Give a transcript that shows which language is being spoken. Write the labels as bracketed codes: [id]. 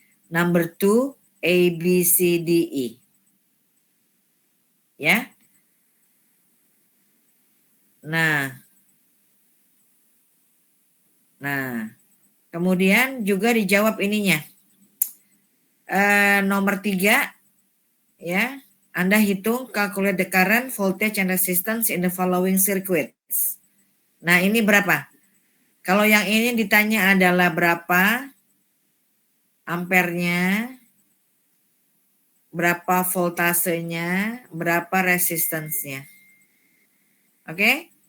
[en] Number 2, A, B, C, D, E. [id] Ya. Nah, kemudian juga dijawab ininya. Nomor 3, ya. Anda hitung [en] calculate the current, voltage, and resistance in the following circuits. [id] Nah, ini berapa? Kalau yang ini ditanya adalah berapa ampernya, berapa voltasenya, berapa resistance-nya. Oke?